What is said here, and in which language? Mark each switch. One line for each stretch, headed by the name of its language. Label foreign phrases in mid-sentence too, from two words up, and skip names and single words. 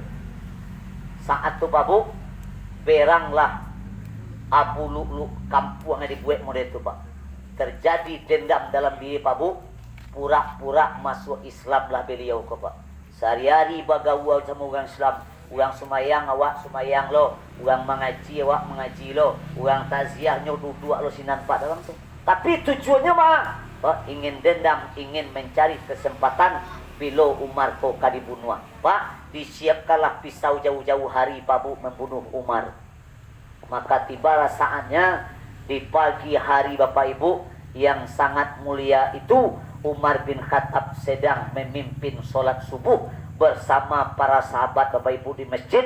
Indonesian: Saat itu Pak Bu beranglah Abu Lu'lu kampung yang dibuat model itu Pak. Terjadi dendam dalam diri Pak Bu, pura-pura masuk Islam lah beliau ke Pak.
Minangkabau: Sehari-hari bagawa sama orang Islam. Orang semayang awak semayang lo, orang mengaji awak mengaji lo, orang taziahnya duduk lo sinan Pak dalam tu.
Indonesian: Tapi tujuannya mah ingin dendam, ingin mencari kesempatan bila Umar kau dibunuh. Pak, disiapkanlah pisau jauh-jauh hari Pak Bu membunuh Umar. Maka tibalah saatnya di pagi hari Bapak Ibu yang sangat mulia itu, Umar bin Khattab sedang memimpin solat subuh bersama para sahabat Bapak Ibu di masjid.